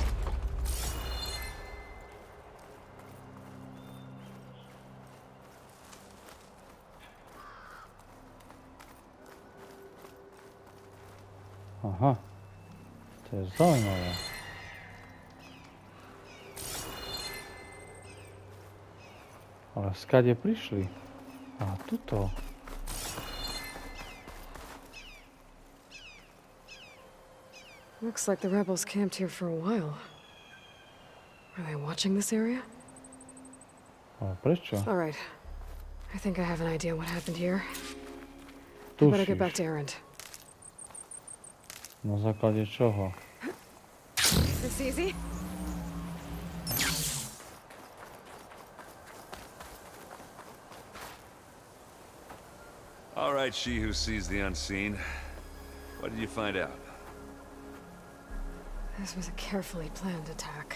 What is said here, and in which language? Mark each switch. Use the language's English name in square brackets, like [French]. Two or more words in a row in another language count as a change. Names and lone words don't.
[Slovak] Aha, to je zaujímavé. Ale skade prišli? A tuto. [English] Looks like the rebels camped here for a while. Are they watching this area? [Slovak] Ale prečo? [English] All right. I think I have an idea what happened here. I better get back to Erend. [Slovak] Na základe čoho? [English] This easy? All right, she who sees the unseen. What did you find out? This was a carefully planned attack.